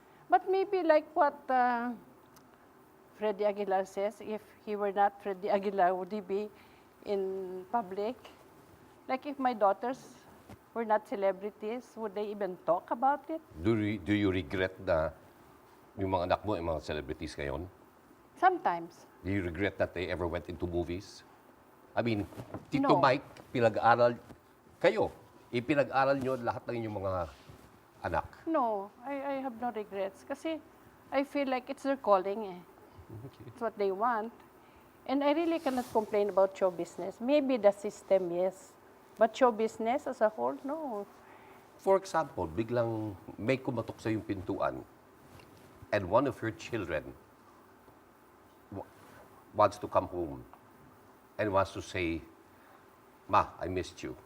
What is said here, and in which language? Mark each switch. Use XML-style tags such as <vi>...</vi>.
<en>But maybe like what Freddy Aguilar says, if he were not Freddy Aguilar, would he be in public? Like if my daughters were not celebrities, would they even talk about it? Do you regret</en> <tl>na yung mga anak mo ay mga celebrities ngayon?</tl> <en>Sometimes. Do you regret that they ever went into movies? I mean, Tito No.</en> <tl>Mike, pinag-aral kayo. Ipinag-aral nyo lahat ng inyong mga anak.</tl> <en>No, I have no regrets. Kasi I feel like it's their calling eh. It's what they want. And I really cannot complain about show business. Maybe the system, yes. But show business as a whole, no. For example,</en> <tl>biglang may kumatok sa yung pintuan</tl> <en>and one of your children wants to come home and wants to say, Ma, I missed you.</en>